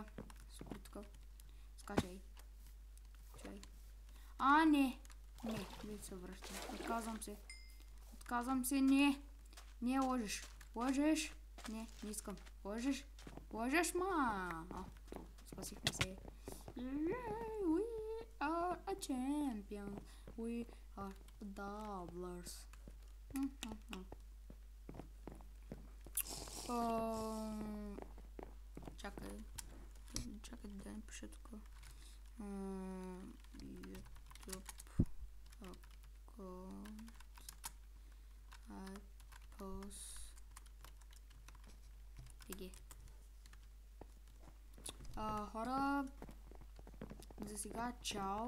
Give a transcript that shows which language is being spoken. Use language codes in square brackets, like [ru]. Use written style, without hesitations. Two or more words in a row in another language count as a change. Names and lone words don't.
[bg] Спри тук. Скачай. Не се връщам. Отказвам се, не. Не лъжеш. Не искам. Лъжеш, ма. Спасихме се. [en] We are a champion. We are doublers. [bg] Чакай да напиша тук. YouTube аккаунт. Хора, за сега чао.